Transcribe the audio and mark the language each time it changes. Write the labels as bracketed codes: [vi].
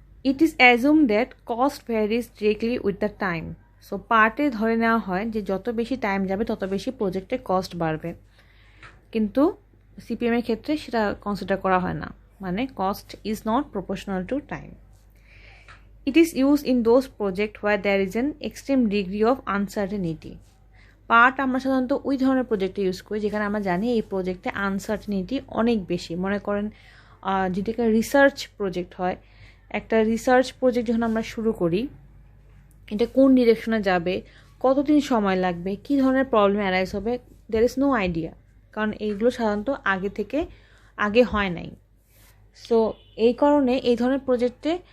[en] It is assume that cost varies directly with the time. [bn] So পার্টে ধরে নেওয়া হয় যে যত বেশি টাইম যাবে তত বেশি প্রজেক্টের কস্ট বাড়বে, কিন্তু সিপিএমের ক্ষেত্রে সেটা কনসিডার করা হয় না, মানে [en] Cost is not proportional to time. It is used in those projects where there is an extreme degree of uncertainty. [bn] Part আমরা সাধারণত ওই ধরনের প্রজেক্টে ইউজ করি যেখানে আমরা জানি এই প্রজেক্টে আনসার্টেনিটি অনেক বেশি। মনে করেন যদি একটা রিসার্চ প্রজেক্ট হয়, একটা রিসার্চ প্রজেক্ট যখন আমরা শুরু করি, এটা কোন ডিরেকশনে যাবে, কতদিন সময় লাগবে, কী ধরনের প্রবলেম অ্যারাইজ হবে, [en] there is no idea, [bn] কারণ এইগুলো সাধারণত আগে হয় নাই। সো এই কারণে এই ধরনের প্রজেক্টে